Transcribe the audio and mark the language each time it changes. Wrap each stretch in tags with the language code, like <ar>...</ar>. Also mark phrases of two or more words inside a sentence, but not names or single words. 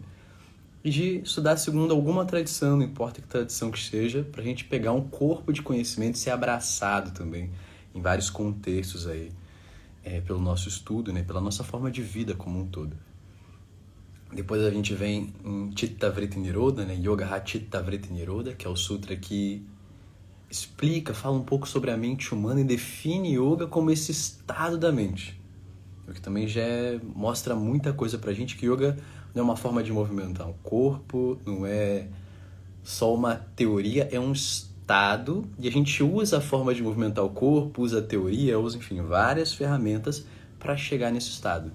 <pt>E de estudar segundo alguma tradição, não importa que tradição que seja, para a gente pegar um corpo de conhecimento e ser abraçado também em vários contextos aí, pelo nosso estudo, né? Pela nossa forma de vida como um todo. Depois a gente vem em Chitta Vritti Nirodha, né? Yoga Chitta Vritti Nirodha, que é o sutra que explica, fala um pouco sobre a mente humana e define yoga como esse estado da mente. O que também já mostra muita coisa pra gente, que yoga não é uma forma de movimentar o corpo, não é só uma teoria, é um estado, e a gente usa a forma de movimentar o corpo, usa a teoria, usa, enfim, várias ferramentas para chegar nesse estado.</pt>